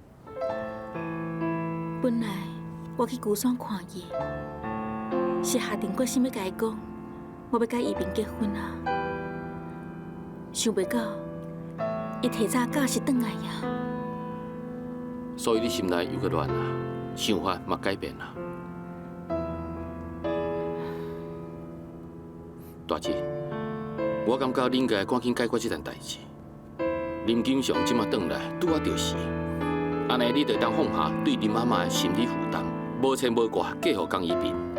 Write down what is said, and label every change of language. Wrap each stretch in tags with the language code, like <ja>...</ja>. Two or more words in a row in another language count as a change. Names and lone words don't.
<nan>本来我去孤山看伊，是下定决心要甲伊讲，我要甲伊平结婚啊。想袂到，伊提早假释转来呀。所以你心内又搁乱啊，想法嘛改变啦。大姊，我感觉你应该赶紧解决这件代志。林金祥即马转来，拄啊着时，安尼你就当放下对林妈妈的心理负担，无牵无挂，嫁予江一平。</nan>